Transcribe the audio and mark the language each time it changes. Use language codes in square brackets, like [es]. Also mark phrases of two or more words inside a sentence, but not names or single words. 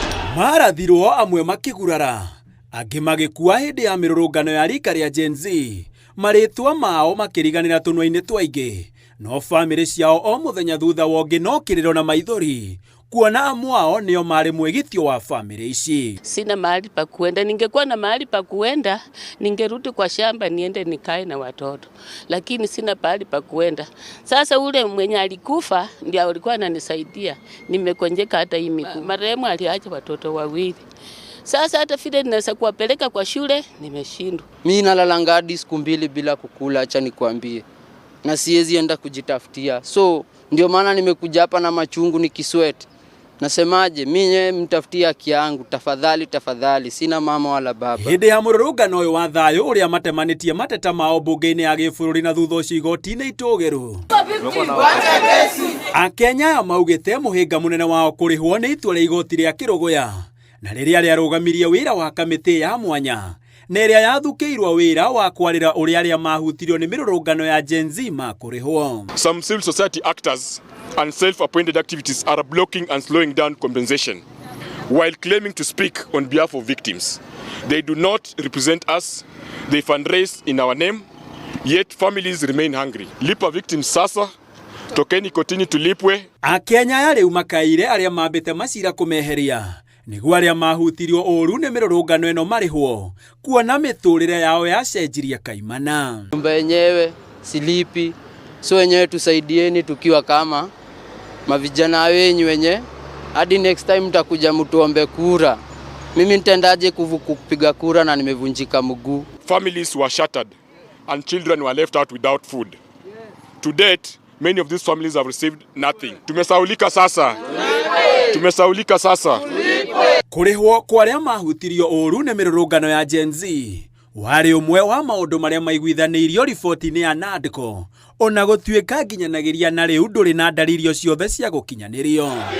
[ki] Marathirwo amwe makĩgurara, angĩ magĩkua hĩndĩ ya mĩrũrũngano ya rika rĩa Gen Z, marĩtwa mao makĩriganĩra tũnua-inĩ twaingĩ, no bamĩrĩ ciao o mũthenya thutha wa ũngĩ no kĩrĩro na maithori, kuona amwe ao nĩo marĩ mwĩgitio wa bamĩrĩ ici. [sw] Sina mahali pa kuenda, ningekuwa na mahali pa kuenda, ningerudi kwa shamba niende nikae na watoto. Lakini sina mahali pa kuenda. Sasa ule mwenye alikufa ndiye alikuwa ananisaidia. Nimekonjeka hata hii miguu. Marehemu aliacha watoto wawili. Sasa hata vile ninaweza kuwapeleka kwa shule, nimeshindwa. Mimi nalalanga hadi siku 2 bila kukula, acha nikwambie. Na siwezi enda kujitafutia. So ndio maana nimekuja hapa na machungu nikisweat. Nasemaje, mimi mtafutia haki yangu, tafadhali, sina mama wala baba. [ki] Hĩndĩ ya mũrũrũngano ũyũ wa thayũ ũrĩa matemanĩtie mateta mao mbunge-inĩ ya gĩbũrũri na thutha ũcio igoti-inĩ itũgĩru. Akenya aya maugĩte mũhĩnga mũnene wao kũrĩhwo nĩ itua rĩa igoti rĩa kĩrũgũya, na rĩrĩa rĩarũgamirie wĩra wa kamĩtĩ ya mwanya, na ĩrĩa yathukĩirwo wĩra wa kwarĩra ũrĩa arĩa mahutirio nĩ mĩrũrũngano ya Gen Z makũrĩhwo. [en] Some civil society actors and self-appointed activities are blocking and slowing down compensation while claiming to speak on behalf of victims. They do not represent us, they fundraise in our name, yet families remain hungry. [sw] Lipa victims sasa, tokeni kotini tulipwe. [ki] Akenya aya rĩu makaire arĩa mambĩte macira kũmeheria, nĩguo arĩa mahutirio ũru nĩ mĩrũrũngano ĩno marĩhwo, kuona mĩtũrĩre yao yacenjirie kaimana. [sw] Nyumba yenyewe silipi, so wenyewe tusaidieni tukiwa kama mavijana wenyu wenye, hadi [en] next time [sw] mtakuja mtuombe kura. Mimi nitendaje kupiga kura na nimevunjika mguu? [en] Families were shattered and children were left out without food. To date, many of these families have received nothing. [sw] Tumesaulika sasa. [ki] Kũrĩhwo kwa arĩa mahutirio ũru nĩ mĩrũrũngano ya Gen Z warĩ ũmwe wa maũndũ marĩa maiguithanĩirio riboti-inĩ ya NADCO, ona gũtuĩka nginyanagĩria na rĩu ndũrĩ na ndariri ciothe cia gũkinyanĩrio.